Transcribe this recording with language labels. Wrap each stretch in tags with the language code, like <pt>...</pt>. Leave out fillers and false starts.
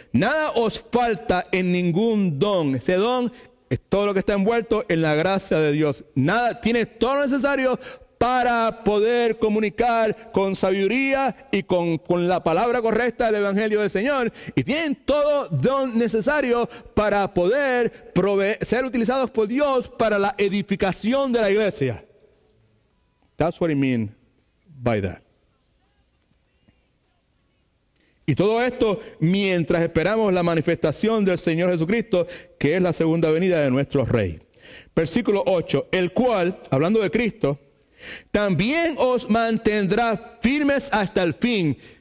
<es>Nada os falta en ningún don. Ese don es todo lo que está envuelto en la gracia de Dios. Nada, tienes todo lo necesario para poder comunicar con sabiduría y con la palabra correcta del Evangelio del Señor. Y tienen todo don necesario para poder ser utilizados por Dios para la edificación de la iglesia.</es> <en>That's what I mean by that.</en> <es>Y todo esto mientras esperamos la manifestación del Señor Jesucristo, que es la segunda venida de nuestro Rey. Versículo 8, el cual, hablando de Cristo, también os mantendrá firmes hasta el fin.</es>